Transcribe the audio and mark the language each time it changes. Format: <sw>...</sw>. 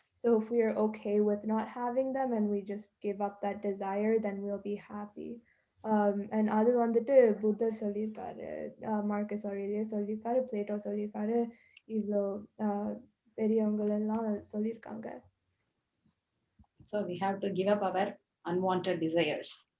<en>So if we are okay with not having them and we just give up that desire, then we'll be happy.</en> <ta>And அது வந்துட்டு புத்தர் சொல்லியிருக்காரு, Marcus Aurelius சொல்லியிருக்காரு, Plato சொல்லியிருக்காரு, இவ்வளோ பெரியவங்க எல்லாம் சொல்லியிருக்காங்க.</ta> <en>So we have to give up our unwanted desires.</en>